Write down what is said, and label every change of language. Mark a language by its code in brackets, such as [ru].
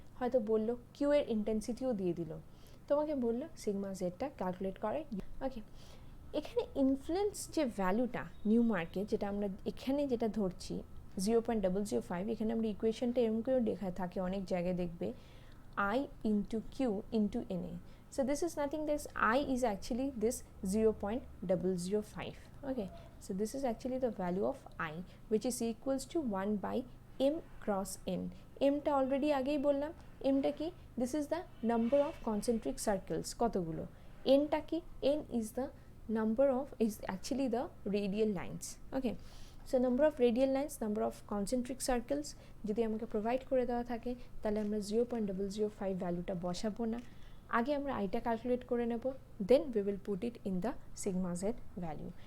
[bn] হয়তো বললো কিউ এর ইন্টেন্সিটিও দিয়ে দিল, তোমাকে বললো সিগমা জেডটা ক্যালকুলেট করে। ওকে, এখানে ইনফ্লুয়েন্স যে ভ্যালুটা নিউমার্কে, যেটা আমরা এখানে যেটা ধরছি 0.005, এখানে আমরা ইকুয়েশনটা এরকম করেও লেখা থাকে অনেক জায়গায় দেখবে, [en] I into Q into NA. So this is nothing, this I is actually this 0.005. Okay, so this is actually the value of I, which is equals to 1 by M cross N. [bn] M টা already আগেই বললাম, M টা কি, [en] this is the number of concentric circles, [bn] কতগুলো। N টা কি, [en] N is the number of, is actually the radial lines. [bn] Okay, so number of radial lines, number of concentric circles যদি আমাকে প্রোভাইড করে দেওয়া থাকে, তাহলে আমরা 0.005 ভ্যালুটা বসাবো না, আগে আমরা আইটা ক্যালকুলেট করে নেব, then we will put it in the sigma Z value.